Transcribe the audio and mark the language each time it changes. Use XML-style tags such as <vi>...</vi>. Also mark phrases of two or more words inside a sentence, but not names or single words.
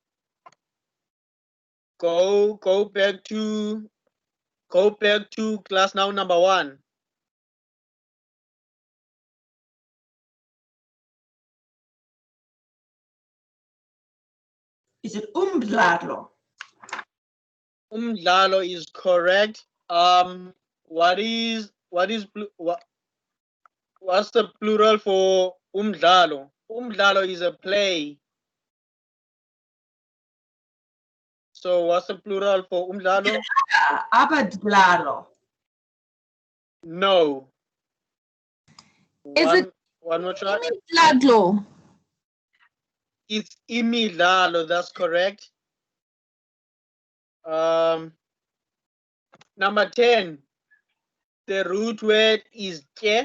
<en>Go back to class noun number 1. Is it umdladlo? Umdlalo is correct. What's the plural for umdlalo? Umdlalo is a play. So what's the plural for umdlalo? Abadlalo. No. Is it one more try? imidladlo? It's imidlalo, that's correct. Number 10, the root word is ke.</en>